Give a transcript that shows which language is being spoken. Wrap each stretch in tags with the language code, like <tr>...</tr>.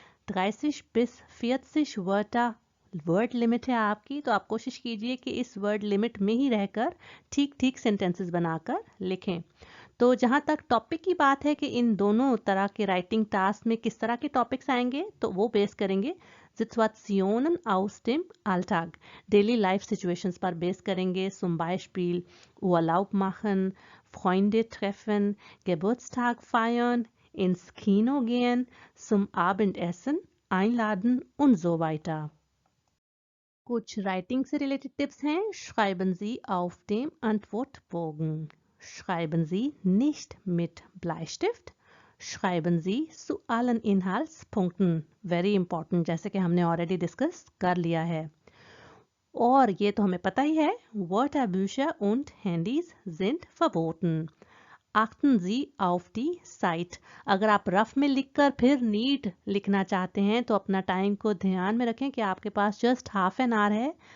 <de>30 bis 40 Wörter</de> <hi>word limit है आपकी, तो आप कोशिश कीजिए कि इस वर्ड लिमिट में ही रहकर ठीक ठीक सेंटेंसेस बनाकर लिखें। तो जहाँ तक टॉपिक की बात है कि इन दोनों तरह के राइटिंग टास्क में किस तरह के टॉपिक्स आएंगे, तो वो बेस करेंगे</hi> <de>Situationen aus dem Alltag,</de> <hi>daily life situations पर बेस करेंगे।</hi> <de>Zum Beispiel Urlaub machen, Freunde treffen, Geburtstag feiern, ins Kino gehen, zum Abendessen einladen und so weiter।</de> <hi>कुछ राइटिंग से रिलेटेड टिप्स हैं।</hi> <de>Schreiben Sie auf dem Antwortbogen। Schreiben Sie nicht mit Bleistift। Schreiben Sie zu allen Inhaltspunkten।</de> <hi>Very important, जैसे कि हमने already discuss कर लिया है। और ये तो हमें पता ही है,</hi> <de>Wörterbücher und Handys sind verboten। Achten Sie auf die Zeit।</de> <hi>अगर आप रफ में लिखकर फिर नीट लिखना चाहते हैं तो अपना टाइम को ध्यान में रखें कि आपके पास जस्ट हाफ एन आवर है।</hi>